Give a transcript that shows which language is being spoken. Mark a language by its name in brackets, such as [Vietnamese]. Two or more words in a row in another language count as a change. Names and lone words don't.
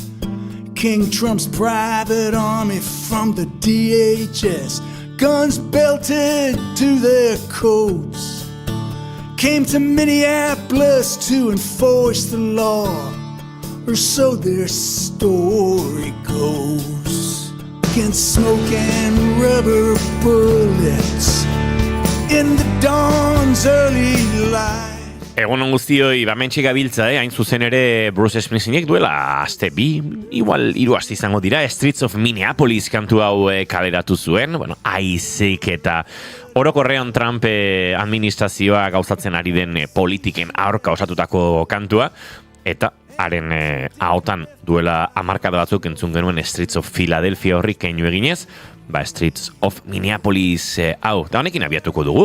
[English] King Trump's private army from the DHS, guns belted to their coats, came to Minneapolis to enforce the law, or so their story goes. Against smoke and rubber bullets in the dawn's early light. [Basque] Egunon guztioi, bamentxe gabiltza, hain zuzen ere Bruce Springsteenek duela aste bi, igual 3 aste izango dira, Streets of Minneapolis kantu hau kaleratu zuen, aizik eta orokorrean Trump administrazioa gauzatzen ari den politiken aurka osatutako kantua, eta haren ahotan duela hamarkada batzuk entzun genuen Streets of Philadelphia horri keinu eginez, Streets of Minneapolis hau, da honekin abiatuko dugu.